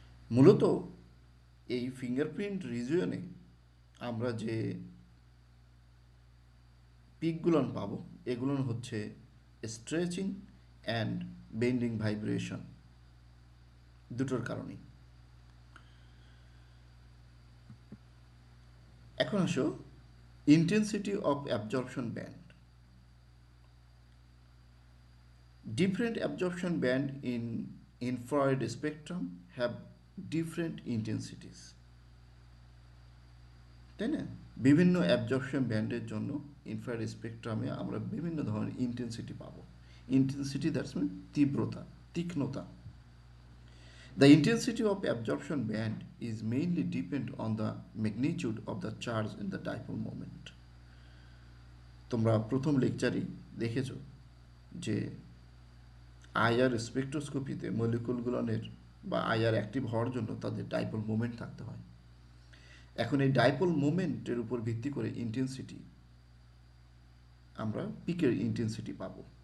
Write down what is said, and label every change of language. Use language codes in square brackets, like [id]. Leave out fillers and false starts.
[bn] মূলত এই ফিঙ্গারপ্রিন্ট রিজিয়নে আমরা যে পিকগুলো পাবো এগুলো হচ্ছে স্ট্রেচিং অ্যান্ড বেন্ডিং ভাইব্রেশন, দুটোর কারণেই। এখন আসো [en] Intensity of absorption band. Different absorption band in infrared spectrum have different intensities. [bn] তাই না? বিভিন্ন অ্যাবজর্পশন ব্যান্ডের জন্য ইনফ্রারেড স্পেকট্রামে আমরা বিভিন্ন ধরনের ইন্টেন্সিটি পাবো। [en] intensity that's mean [bn] তীব্রতা, তীক্ষ্ণতা। [en] The intensity of absorption band is mainly depend on the magnitude of the charge in the dipole moment. [bn] তোমরা প্রথম লেকচারেই দেখেছো যে আইআর স্পেকট্রোস্কোপিতে মলিকুলগুলোর বা আইআর অ্যাক্টিভ হওয়ার জন্য তাদের ডাইপোল মোমেন্ট থাকতে হয়। এখন এই ডাইপোল মোমেন্টের উপর ভিত্তি করে ইন্টেন্সিটি, আমরা পিকের ইন্টেন্সিটি পাবো।